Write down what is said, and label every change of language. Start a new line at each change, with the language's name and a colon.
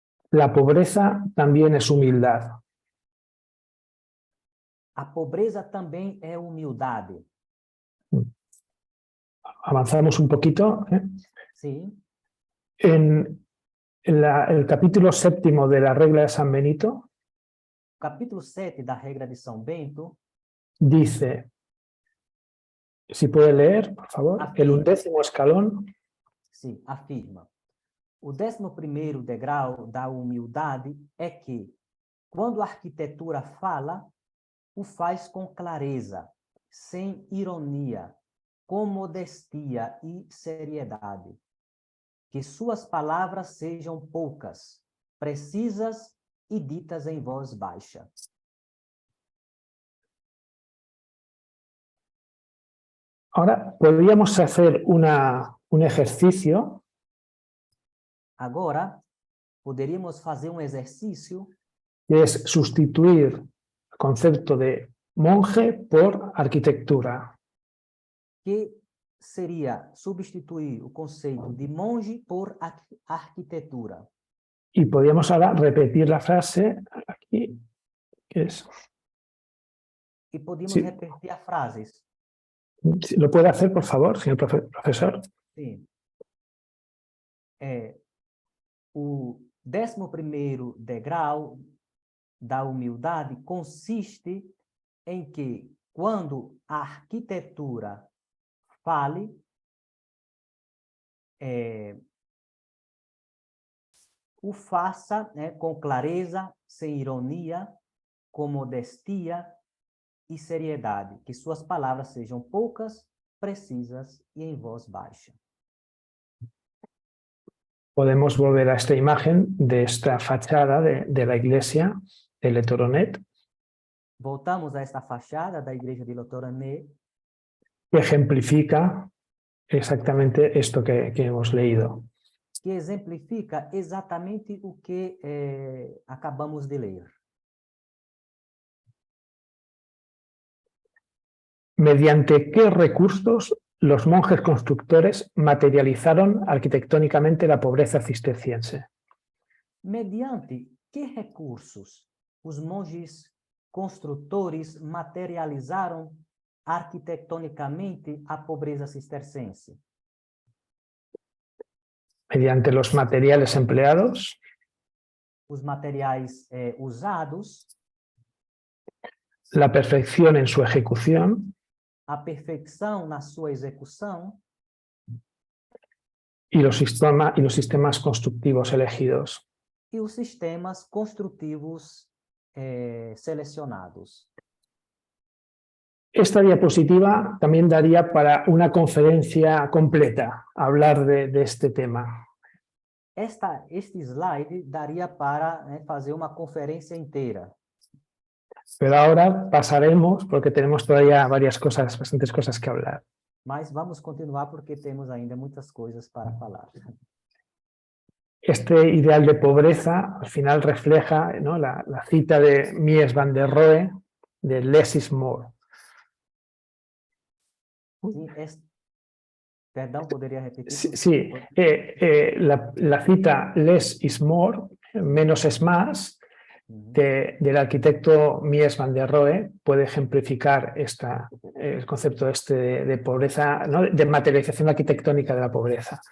Spanish: La pobreza también es humildad.
Portuguese: A pobreza também é humildade.
Spanish: Avanzamos un poquito. Sí. En el capítulo 7 de la regla de San Benito,
Portuguese: Capítulo 7 da regra de São Bento,
Spanish: dice, si puede leer, por favor,
Portuguese: afirma,
Spanish: el 11º escalón. Sí, afirma.
Portuguese: O 11º degrau da humildade é que, quando a arquitetura fala, o faz com clareza, sem ironia, com modestia e seriedade. Que suas palavras sejam poucas, precisas e ditas em voz baixa.
Spanish: Ahora podríamos hacer un ejercicio.
Portuguese: Agora, poderíamos fazer um exercício
Spanish: Que es sustituir el concepto de monje por arquitectura.
Portuguese: que seria substituir o conceito de monge por arquitetura.
Spanish: Y podríamos ahora repetir la frase aquí, que es...
Portuguese: E podíamos
Spanish: Sí.
Portuguese: repetir as frases.
Spanish: ¿Lo puede hacer, por favor, señor profesor?
Portuguese: Sim. O 11º degrau da humildade consiste em que, quando a arquitetura fale, o faça com clareza, sem ironia, com modestia e seriedade, que suas palavras sejam poucas, precisas e em voz baixa.
Spanish: Podemos volver a esta imagen de esta fachada de la iglesia de Le Toronnet,
Portuguese: Voltamos a esta fachada da igreja de Le Toronnet,
Spanish: que ejemplifica exactamente esto que hemos leído.
Portuguese: que exemplifica exatamente o que acabamos de ler.
Spanish: ¿Mediante qué recursos los monjes constructores materializaron arquitectónicamente la pobreza cisterciense?
Portuguese: Mediante que recursos os monges construtores materializaram arquitetonicamente a pobreza cistercense?
Spanish: Mediante los materiales empleados,
Portuguese: Os materiais usados,
Spanish: la perfección en su ejecución
Portuguese: a perfeição na sua execução
Spanish: y los sistemas constructivos elegidos.
Portuguese: e os sistemas construtivos selecionados.
Spanish: Esta diapositiva también daría para una conferencia completa, hablar de este tema.
Portuguese: Este slide daria para fazer uma conferência inteira.
Spanish: Pero ahora pasaremos, porque tenemos todavía bastantes cosas que hablar.
Portuguese: Mas vamos continuar porque temos ainda muitas coisas para falar.
Spanish: Este ideal de pobreza al final refleja, ¿no?, la cita de Mies van der Rohe de
English: Less is More.
Portuguese: Perdão, poderia repetir?
Spanish: Sí, la cita
English: Less is More,
Spanish: menos es más, del arquitecto Mies van der Rohe puede ejemplificar el concepto de pobreza, ¿no?, de materialización arquitectónica de la pobreza.